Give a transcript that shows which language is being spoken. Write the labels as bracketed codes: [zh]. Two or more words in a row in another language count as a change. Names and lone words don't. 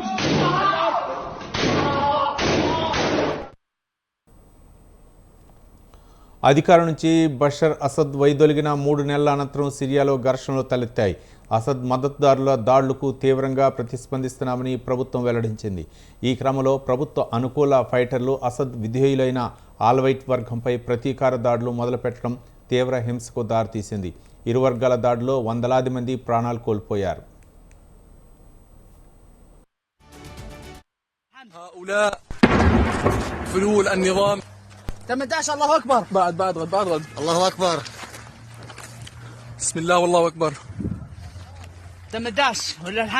[te] అధికారం నుంచి బషర్ అసద్ వైదొలిగిన 3 నెలల అనంతరం సిరియాలో ఘర్షణలు తలెత్తాయి. అసద్ మద్దతుదారుల దాడులకు తీవ్రంగా ప్రతిస్పందిస్తున్నామని ప్రభుత్వం వెల్లడించింది. ఈ క్రమంలో ప్రభుత్వ అనుకూల ఫైటర్లు అసద్ విధేయులైన ఆల్వైట్ వర్గంపై ప్రతీకార దాడులు మొదలుపెట్టడం తీవ్ర హింసకు దారితీసింది. ఇరు వర్గాల దాడిలో వందలాది మంది ప్రాణాలు కోల్పోయారు. [ar] هؤلاء فلول النظام 18 الله اكبر بعد الله اكبر بسم الله والله اكبر 18 ولا الحمد